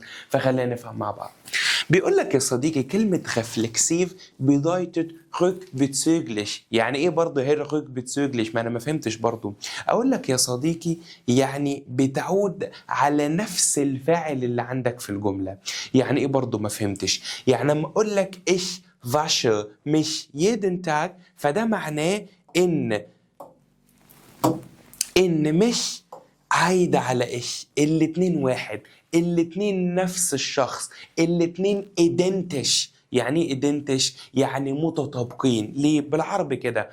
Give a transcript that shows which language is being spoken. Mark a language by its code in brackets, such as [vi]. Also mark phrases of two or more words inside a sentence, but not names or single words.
[ar] فخلينا نفهم مع بعض. بيقول لك يا صديقي كلمه ريفلكسيف [de] bedeutet rückbezüglich. [ar] يعني ايه برضه هي rückbezüglich؟ ما انا ما فهمتش برضه. اقول لك يا صديقي يعني بتعود على نفس الفاعل اللي عندك في الجمله. يعني ايه برضه؟ ما فهمتش. يعني لما اقول لك ايش [de] wasche mich jeden Tag، [ar] فده معناه ان مش عايدة على ايش. الاتنين واحد، الاتنين نفس الشخص، الاتنين ايدنتش. يعني ايه ايدنتش؟ يعني متطابقين. ليه؟ بالعربي كده.